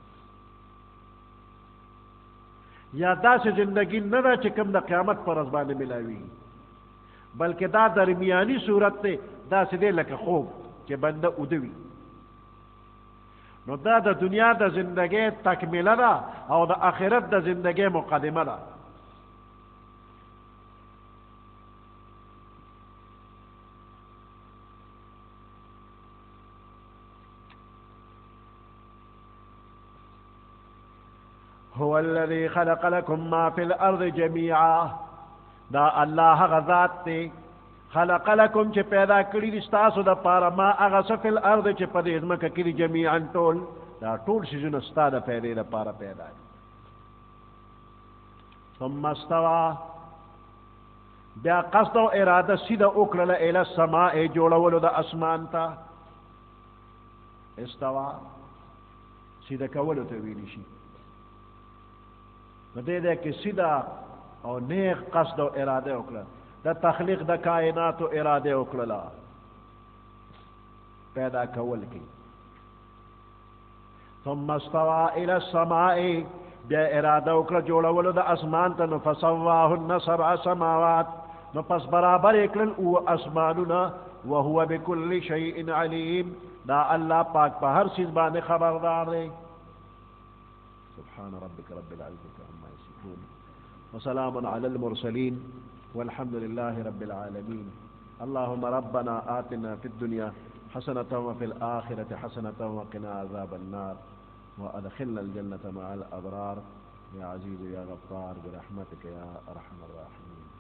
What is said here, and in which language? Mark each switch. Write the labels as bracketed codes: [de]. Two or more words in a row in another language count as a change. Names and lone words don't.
[ps] یا داسې زندگی نه ده چې کوم د قیامت پر ورځ باندې ملاوي بلکې دا درمیاني صورت دی داسې دی لکه خوب چې بنده اوده وي نو دا د دنیا د زندگی تکمیله ده او د آخرت د زندگی مقدمه ده [ar] هو الذي خلق لكم ما في الارض جميعا [ps] دا الله غذات ته [ar] خلق لكم [ps] چې پیدا کړی دي تاسو د پاره ما هغه څه [ar] في الارض [ps] چې په دې ځمکه کې دي جميعا ټول دا ټول شیزونه ستاسو د پیدا لپاره پیدا دي [ar] ثم استوى [ps] بیا قصد او اراده سیده وکړه [ar] اله السماء [ps] جوړولو د اسمان ته استوى سیده کولو ته ویل شي نو دې کې سیده او نیک قصد او اراده وکړه د تخلیق د کائنات او اراده وکړه پیدا کول کې [ar] ثم استوى الى السماء [ps] بیا اراده وکړه جوړولو د اسمان ته نو [ar] فسواهن سبع سماوات [ps] نو پس برابر کړل او اسمانونه [ar] وهو بكل شيء عليم [ps] دا الله پاک په هر چیز باندې خبردار دی [ar] سبحان ربك رب العزة عما يصفون وسلام على المرسلين والحمد لله رب العالمين اللهم ربنا آتنا في الدنيا حسنة وفي الآخرة حسنة وقنا عذاب النار وأدخلنا الجنة مع الأبرار يا عزيز يا غفار برحمتك يا أرحم الراحمين